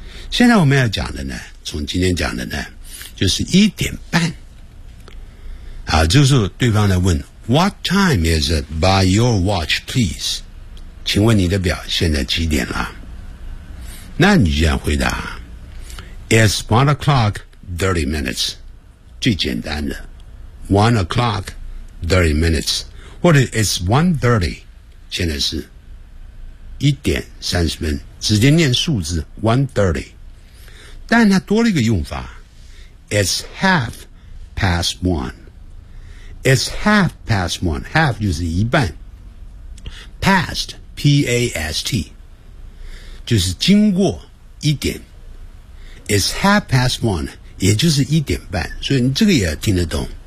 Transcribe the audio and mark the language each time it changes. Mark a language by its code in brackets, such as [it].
[zh] 现在我们要讲的呢，从今天讲的呢，就是一点半。啊，这个时候对方来问 [en] ，What time is it by your watch, please？ [zh] 请问你的表现在几点了？那你就要回答 ， [en] It's 1:30。 [zh] 最简单的 1:30。或者 [en] it's 1:30， [zh] 现在是1:30，直接念数字 1:30， 但它多了一个用法 ，it's 1:30， it's 1:30， half 就是一半 ，past p a s t 就是经过一点 ，it's 1:30， 也就是一点半，所以你这个也听得懂。